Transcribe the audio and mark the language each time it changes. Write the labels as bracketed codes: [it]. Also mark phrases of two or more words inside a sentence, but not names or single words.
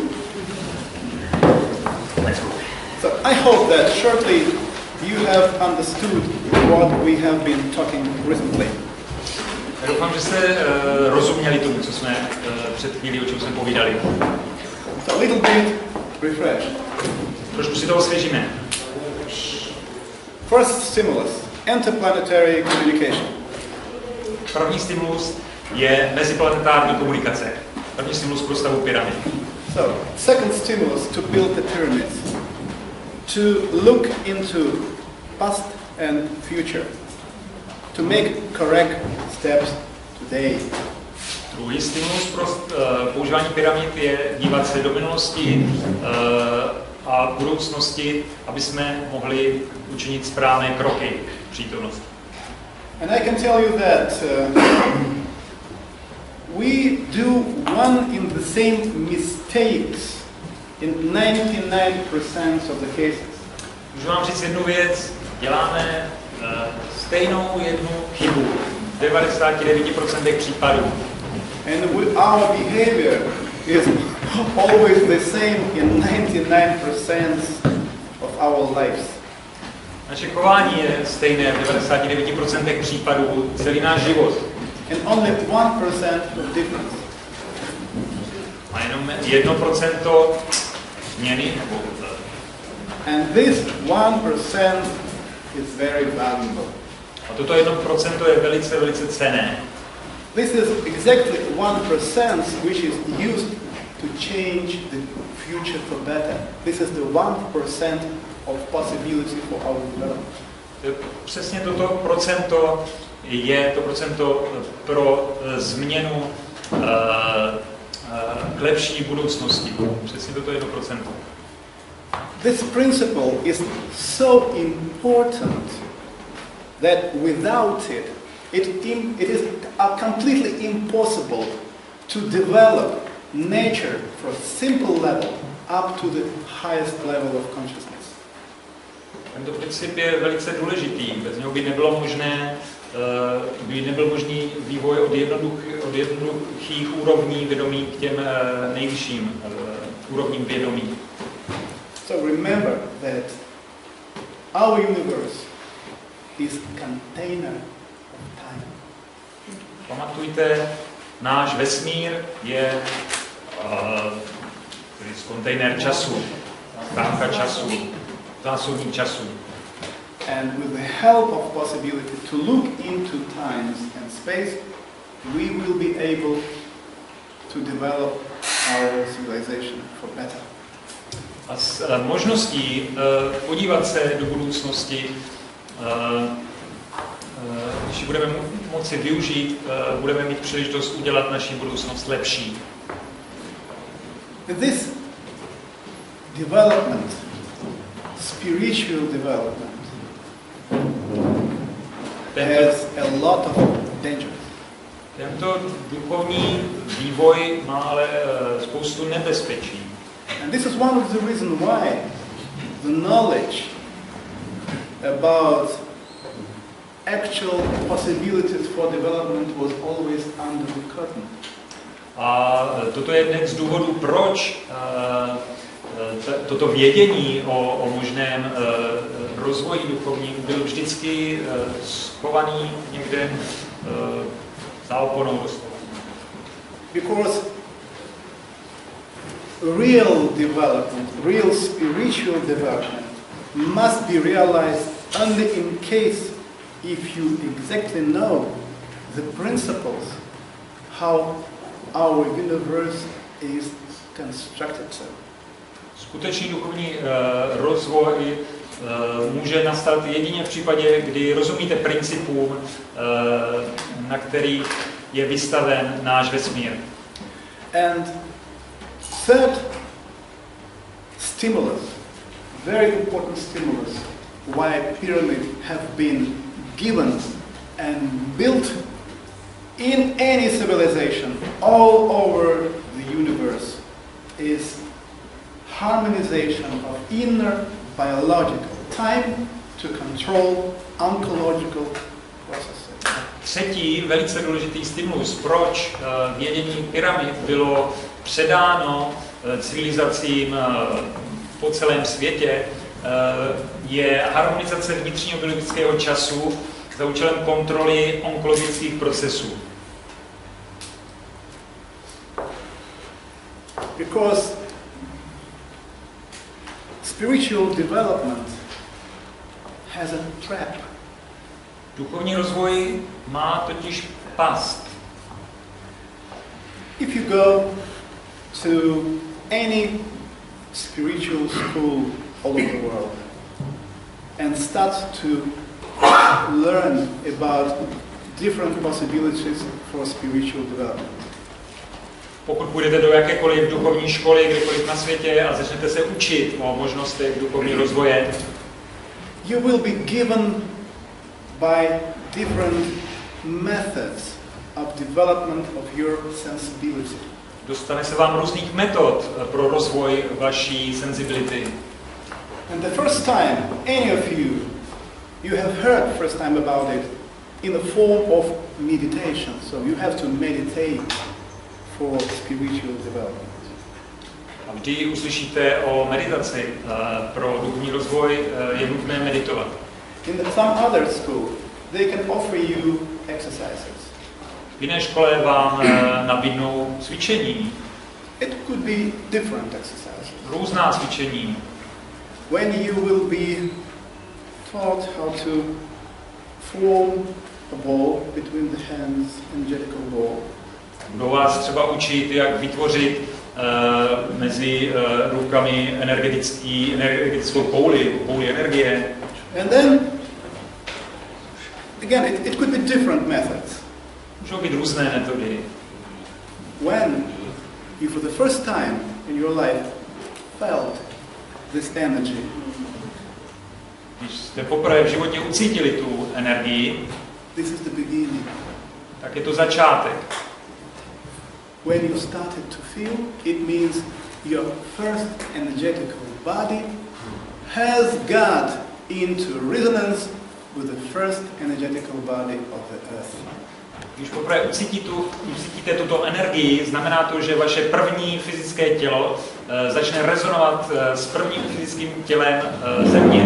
[en] So, I hope that shortly you have understood what we have been talking recently. [cs] Doufám, že jste rozuměli tomu, co jsme před chvílí, o čem jsme povídali. [en] So, a little bit refresh. [cs] Trošku si to osvěžíme. [en] First stimulus, interplanetary communication. [cs] První stimulus je meziplanetární komunikace. První stimulus pro stavu pyramid. [en] So, second stimulus to build the pyramids. To look into past and future. To make correct steps today. [cs] Druhý stimulus pro používání pyramid je dívat se do minulosti a budoucnosti, aby jsme mohli učinit správné kroky v přítomnosti. [en] And I can tell you that we do one in the same mistakes in 99% of the cases. [cs] Můžu vám říct jednu věc, děláme stejnou jednu chybu v 99% případů. [en] And our behavior is always the same in 99% of our lives. [cs] Naše chování je stejné v 99% případů celý náš život. [en] And only 1% of difference. [cs] A jenom 1% změny. [en] And this 1% is very valuable. [cs] A toto 1% je velice, velice cenné. [en] This is exactly 1% which is used to change the future for better. This is the 1% of possibility for our development. [cs] Přesně toto procento je to procento pro změnu k lepší budoucnosti. Přesně toto 1%. [en] This principle is so important that without it, it is completely impossible to develop nature from simple level up to the highest level of consciousness. [cs] Tento princip je velice důležitý. Bez něho by nebyl možný vývoj od jednoduchých úrovní vědomí k těm nejvyšším úrovním vědomí. [en] So remember that our universe is container of time. [cs] Pamatujte, náš vesmír je kontejner času, schránka času, zásobník času. [en] And with the help of possibility to look into times and space, we will be able to develop our civilization for better. [cs] A s možností podívat se do budoucnosti, když budeme moci využít, budeme mít příležitost udělat naši budoucnost lepší. [en] This development, spiritual development, has a lot of dangers. [cs] Tento duchovní vývoj má ale spoustu nebezpečí. [en] And this is one of the reasons why the knowledge about actual possibilities for development was always under the curtain. [cs] A toto je jeden z důvodů, proč toto vědění o možném rozvoji duchovním byl vždycky schovaný někde za oponou doslova. [en] Because real development, real spiritual development must be realized only in case if you exactly know the principles how our universe is constructed. [cs] Skutečný duchovní rozvoj může nastat jedině v případě, kdy rozumíte principům, na kterých je vystaven náš vesmír. [en] And third stimulus, very important stimulus, why pyramids have been given and built in any civilization all over the universe, is harmonization of inner biological time to control oncological processes. [cs] Třetí velice důležitý stimulus, proč vědění pyramid bylo předáno civilizacím po celém světě, je harmonizace vnitřního biologického času za účelem kontroly onkologických procesů. [en] Because spiritual development has a trap. [cs] Duchovní rozvoj má totiž past. [en] If you go to any spiritual school all over the world and start to learn about different possibilities for spiritual development, [cs] Pokud půjdete do jakékoliv duchovní školy, kdekoliv na světě a začnete se učit o možnostech duchovního rozvoje, [en] you will be given by different methods of development of your sensibility. [cs] dostane se vám různých metod pro rozvoj vaší sensibility. [en] And the first time any of you have heard first time about it in the form of meditation. So you have to meditate for spiritual development. [cs] A vždy uslyšíte o meditaci. Pro duchovní rozvoj je nutné meditovat. [en] In some other school, they can offer you exercises. [cs] V jiné škole vám nabídnou cvičení, [en] It could be different exercises. [cs] různá cvičení. [en] When you will be taught how to form a ball between the hands, energetical ball. [cs] Budou vás třeba učit, jak vytvořit mezi rukami energetickou pouli energie. [en] And then, again, it could be different methods. [cs] Můžou být různé metody. [en] When you for the first time in your life felt this energy, [cs] Když jste poprvé v životě ucítili tu energii, [en] this is the beginning. [cs] tak je to začátek. [en] When you started to feel, it means your first energetical body has got into resonance with the first energetical body of the earth. [cs] Když poprvé ucítíte tuto energii, znamená to, že vaše první fyzické tělo začne rezonovat s prvním fyzickým tělem Země.